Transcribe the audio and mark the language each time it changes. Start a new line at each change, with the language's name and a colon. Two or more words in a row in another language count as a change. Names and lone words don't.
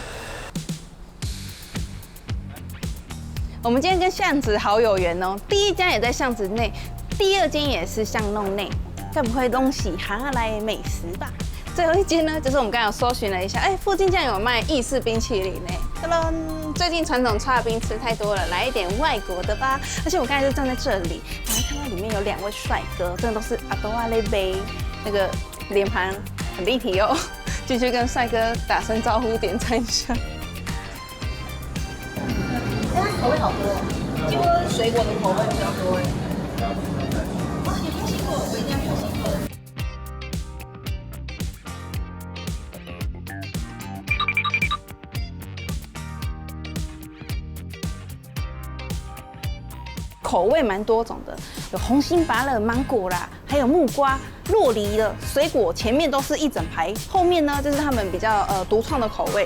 Chinese: 我們今天跟巷子好有緣哦，第一家也在巷子內，第二間也是巷弄內，該不會東西哈來美食吧？最後一間呢，就是我們剛剛有搜尋了一下，哎，附近竟然有賣意式冰淇淋呢。噔噔，最近傳統剉冰吃太多了，來一點外國的吧。而且我剛才就站在這裡，然後看到裡面有2位帥哥，真的都是阿多阿雷杯，那個臉盤很立體哦。繼續跟帥哥打聲招呼，點讚一下。它口味好多，幾乎都是水果的口味比較多哎。哇，有墨西哥，我一定要墨西哥。口味蠻多種的，有紅心芭樂、芒果啦，還有木瓜、酪梨的水果，前面都是一整排，後面呢就是他們比較獨創的口味。